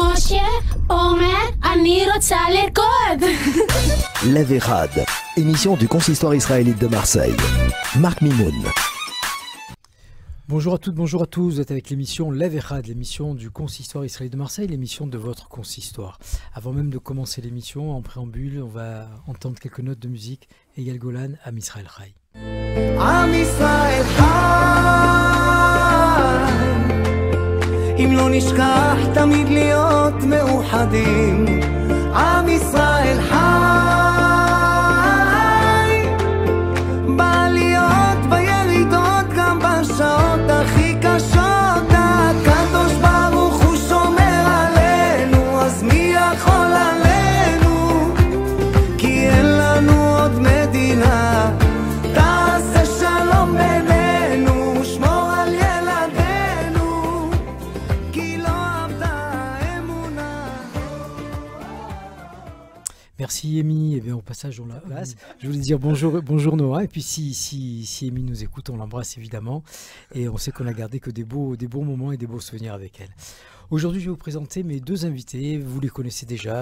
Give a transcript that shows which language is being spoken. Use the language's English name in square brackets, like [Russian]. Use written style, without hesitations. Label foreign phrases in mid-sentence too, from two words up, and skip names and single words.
[French] Lev Echad, émission du consistoire israélite de Marseille. Marc Mimoun. Bonjour à toutes, bonjour à tous. Vous êtes avec l'émission Lev Echad, l'émission du consistoire israélite de Marseille, l'émission de votre consistoire. Avant même de commencer l'émission, en préambule, on va entendre quelques notes de musique. Eyal Golan, Am Israël Chai. [Hebrew] עם ישראל חי, אם לא נשכח תמיד להיות מאוחדים. עם ישראל חי, בעליות בירידות גם בשעות הכי קשות. הקדוש ברוך הוא שומר עלינו, אז מי יכול עלינו? כי אין לנו עוד מדינה. תעשה שלום בינינו, שמור על ילדינו, כי לא עבדה האמונה. [French] Merci Amy. Eh bien, au passage, on la place. Je voulais dire bonjour Noah. Et puis si Amy nous écoute, on l'embrasse évidemment. Et on sait qu'on a gardé que des bons moments et des beaux souvenirs avec elle. Aujourd'hui, je vais vous présenter mes deux invités. Vous les connaissez déjà.